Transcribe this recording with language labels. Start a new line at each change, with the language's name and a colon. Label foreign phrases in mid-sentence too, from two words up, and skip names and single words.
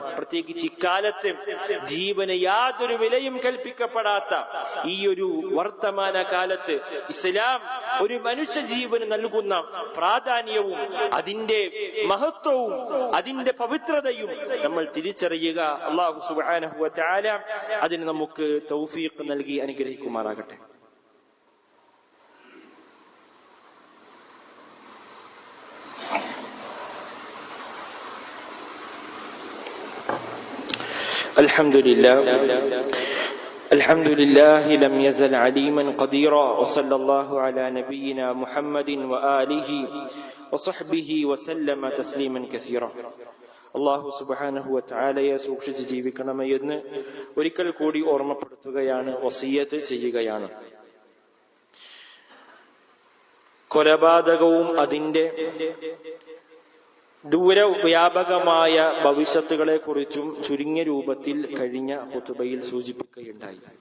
Malayalam: പ്രത്യേകിച്ച് ഇക്കാലത്ത് ജീവന് യാതൊരു വിലയും കൽപ്പിക്കപ്പെടാത്ത ഈ ഒരു വർത്തമാന കാലത്ത് ഇസ്ലാം ഒരു മനുഷ്യ ജീവന് നൽകുന്ന പ്രാധാന്യവും അതിന്റെ മഹത്വവും അതിന്റെ പവിത്രതയും നമ്മൾ തിരിച്ചറിയുക.
Arabic: الله سبحانه وتعالى
Malayalam: അതിന് നമുക്ക് തൗഫീഖ് നൽകി അനുഗ്രഹിക്കുമാറാകട്ടെ.
Arabic: الحمد لله لم يزل عليما قديرا وصلى الله على نبينا محمد وآله وصحبه وسلم تسليما كثيرا. الله سبحانه وتعالى
Malayalam: സൂക്ഷിച്ച് ജീവിക്കണമെന്ന് ഒരിക്കൽ കൂടി ഓർമ്മപ്പെടുത്തുകയാണ്, വസിയ്യത്ത് ചെയ്യുകയാണ്. കൊലപാതകവും അതിന്റെ ദൂരവ്യാപകമായ ഭവിഷ്യത്തുകളെ കുറിച്ചും ചുരുങ്ങിയ രൂപത്തിൽ കഴിഞ്ഞ ഖുതുബയിൽ സൂചിപ്പിക്കുകയുണ്ടായി.